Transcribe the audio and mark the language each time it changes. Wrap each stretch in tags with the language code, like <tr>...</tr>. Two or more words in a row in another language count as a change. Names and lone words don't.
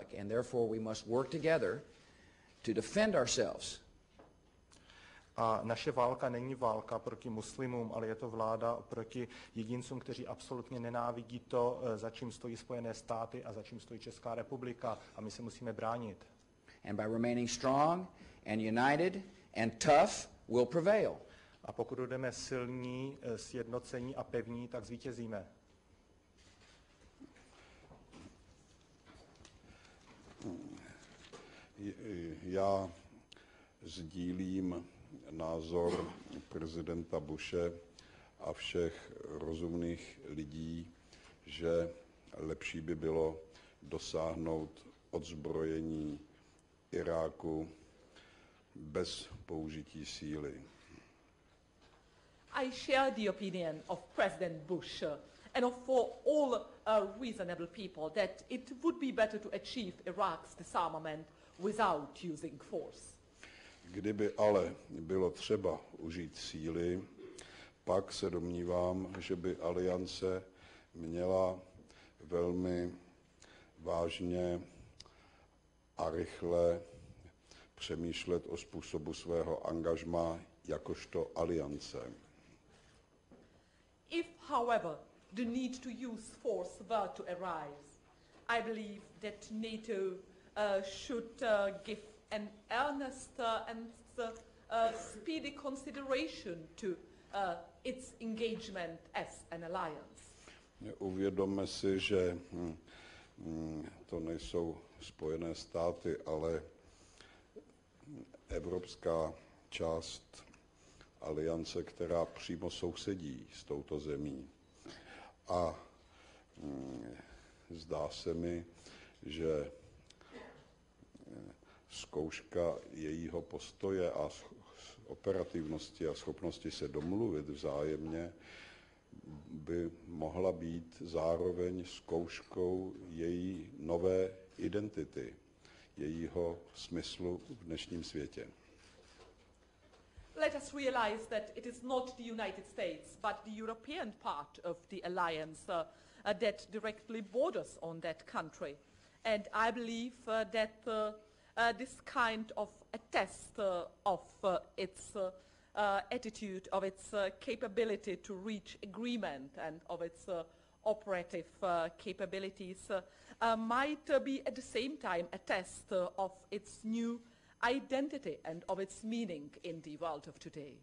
<en>And therefore we must work together to defend ourselves.</en> <cs>A naše válka není válka proti muslimům, ale je to vláda proti jedincům, kteří absolutně nenávidí to, za čím stojí Spojené státy a za čím stojí Česká republika. A my se musíme bránit.</cs> <en>And by remaining strong and united and tough, we'll prevail.</en> <cs>A pokud budeme silní, sjednocení a pevní, tak zvítězíme. Já sdílím názor prezidenta Bushe a všech rozumných lidí, že lepší by bylo dosáhnout odzbrojení Iráku bez použití síly.</cs> <en>I share the opinion of President Bush and of for all reasonable people that it would be better to achieve Iraq's disarmament without using force.</en> <cs>Kdyby ale bylo třeba užít síly, pak se domnívám, že by aliance měla velmi vážně a rychle přemýšlet o způsobu svého angažmá jakožto aliance.</cs> <en>If, however, the need to use force were to arise, I believe that NATO should give an earnest and speedy consideration to its engagement as an alliance.</en> <cs>Uvědomme si, že to nejsou Spojené státy, ale evropská část aliance, která přímo sousedí s touto zemí. A zdá se mi, že zkouška jejího postoje a operativnosti a schopnosti se domluvit vzájemně by mohla být zároveň zkouškou její nové identity, jejího smyslu v dnešním světě.</cs> <en>Let us realize that it is not the United States, but the European part of the alliance that directly borders on that country. And I believe that this kind of a test of its attitude, of its capability to reach agreement and of its operative capabilities might be at the same time a test of its new identity and of its meaning in the world of today.</en>